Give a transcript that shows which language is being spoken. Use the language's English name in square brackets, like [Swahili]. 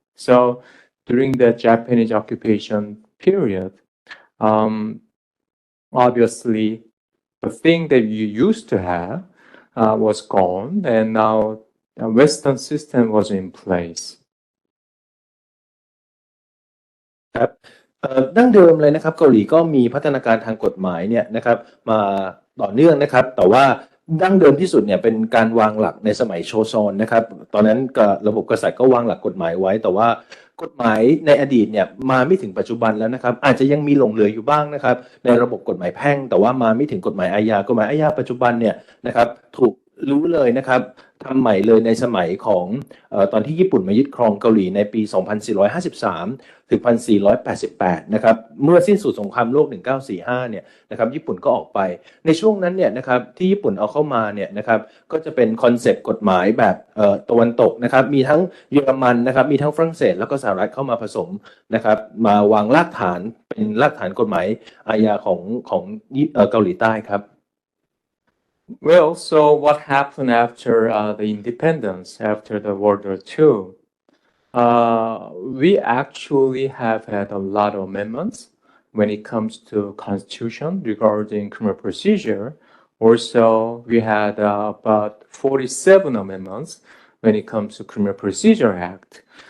[English] So during the Japanese occupation period, obviously, the thing that you used to have was gone, and now a Western system was in place. [Thai] ครับดั้งเดิมเลยนะครับเกาหลีก็มีพัฒนาการทางกฎหมายเนี่ยนะครับมาต่อเนื่องนะครับแต่ว่าดั้งเดิมที่สุดเนี่ยเป็นการวางหลักในสมัยโชซอนนะครับตอนนั้นระบบกษัตริย์ก็วางหลักกฎหมายไว้แต่ว่ากฎหมายในอดีตเนี่ยมาไม่ถึงปัจจุบันแล้วนะครับอาจจะยังมีหลงเหลืออยู่บ้างนะครับในระบบกฎหมายแพ่งแต่ว่ามาไม่ถึงกฎหมายอาญาปัจจุบันเนี่ยนะครับถูกรู้เลยนะครับ ทำใหม่เลยในสมัยของตอนที่ญี่ปุ่นมายึดครองเกาหลีในปี 2453 ถึง 1488 นะครับเมื่อสิ้นสุดสงครามโลก 1945 เนี่ยนะครับญี่ปุ่นก็ออกไปในช่วงนั้นเนี่ยนะครับที่ญี่ปุ่นเอาเข้ามาเนี่ยนะครับก็จะเป็นคอนเซปต์กฎหมายแบบตะวันตกนะครับมีทั้งเยอรมันนะครับมีทั้งฝรั่งเศสแล้วก็สหรัฐเข้ามาผสมนะครับมาวางรากฐานเป็นรากฐานกฎหมายอาญาของเกาหลีใต้ครับ [English] Well, so what happened after the independence, after the World War II? We actually have had a lot of amendments when it comes to constitution regarding criminal procedure. Also, we had about 47 amendments when it comes to Criminal Procedure Act.